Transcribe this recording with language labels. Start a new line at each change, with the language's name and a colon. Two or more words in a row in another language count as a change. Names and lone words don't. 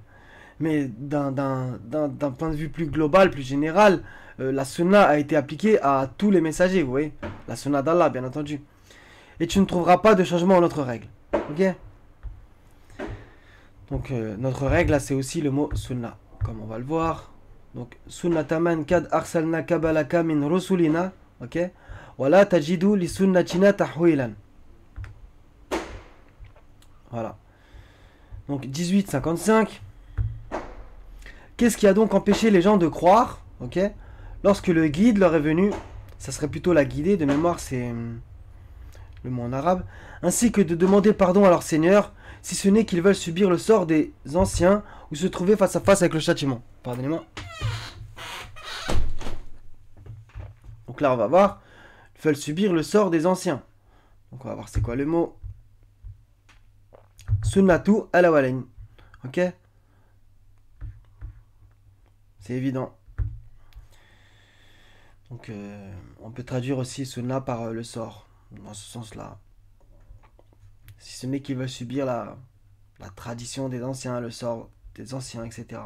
French: Mais d'un point de vue plus global, plus général, la sunna a été appliquée à tous les messagers, vous voyez. La sunna d'Allah, bien entendu. Et tu ne trouveras pas de changement en notre règle. Ok? Donc, notre règle, là, c'est aussi le mot sunna, comme on va le voir. Donc,
Arabic: سنة من قد أرسلنا قبلك من رسلنا.
French: Ok?
Arabic: ولا تجد لسنتنا تحويلا.
French: Voilà. Donc, 18-55. Qu'est-ce qui a donc empêché les gens de croire, ok, lorsque le guide leur est venu, ça serait plutôt la guidée, de mémoire c'est le mot en arabe, ainsi que de demander pardon à leur Seigneur, si ce n'est qu'ils veulent subir le sort des anciens ou se trouver face à face avec le châtiment. Pardonnez-moi. Donc là on va voir, ils veulent subir le sort des anciens. Donc on va voir c'est quoi le mot.
Arabic: سنة الأولين.
French: Ok? C'est évident. Donc on peut traduire aussi Sunna par le sort, dans ce sens-là. Si ce n'est qu'ils veulent subir la tradition des anciens, le sort des anciens, etc.